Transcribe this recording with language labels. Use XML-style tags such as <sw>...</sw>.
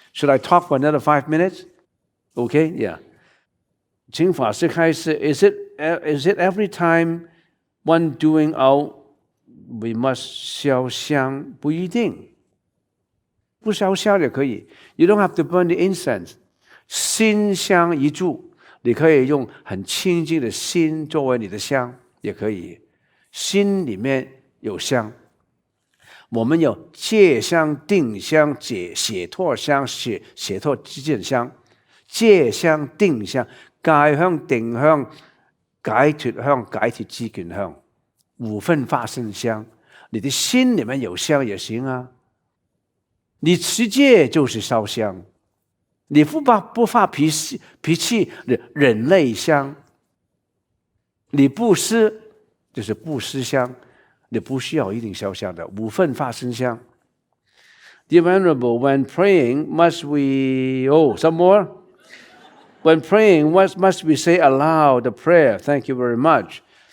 <en>Should I talk for another 5 minutes? Okay, yeah.</en> <zh>请法师开示,</zh> <en>is it every time one doing out we must 烧香？</en> <zh>不一定。不烧香也可以。</zh> <en>You don't have to burn the incense.</en> <zh>心香一炷，你可以用很清净的心作为你的香，也可以。心里面有香。我们有戒香、定香、解脱香、解脱之见香。戒香、定香、戒香、定香、解脱香、解脱知见香，5分法身香。你的心里面有香也行啊。你持戒就是烧香，你不发脾气，忍耐香。你布施就是布施香，你不需要一定烧香的，5分法身香。</zh> <en>Dear Venerable, when praying, must we? Some more. When praying, what must we say aloud the prayer? Thank you very much.</en>